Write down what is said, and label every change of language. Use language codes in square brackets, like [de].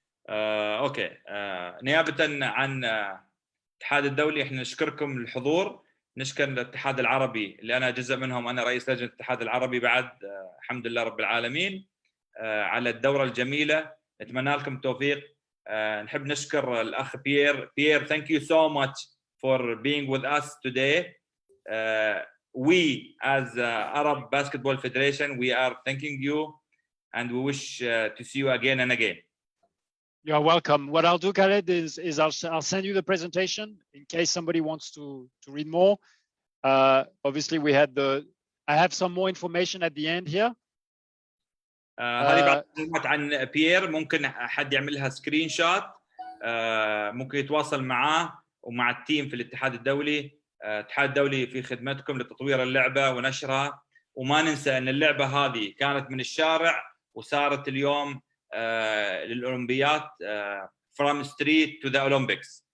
[ar] اوكي. نيابة عن الاتحاد الدولي احنا نشكركم للحضور، نشكر الاتحاد العربي اللي انا جزء منهم، انا رئيس لجنة الاتحاد العربي بعد، الحمد لله رب العالمين، على الدورة الجميلة. نتمنى لكم التوفيق. نحب نشكر الاخ بيير. [en] Thank you so much for being with us today. We as Arab Basketball Federation, we are thanking you and we wish to see you again and again. You're welcome. What I'll do, Khaled, is I'll send you the presentation in case somebody wants to read more. Obviously, I have some more information at the end here. [ar] هذه بعض المعلومات عن بيير، ممكن حد يعملها سكرين شوت، ممكن يتواصل معاه ومع التيم في الاتحاد الدولي. الاتحاد الدولي في خدمتكم لتطوير اللعبة ونشرها، وما ننسى أن اللعبة هذه كانت من الشارع وصارت اليوم للأولمبيات [en] from street to the Olympics.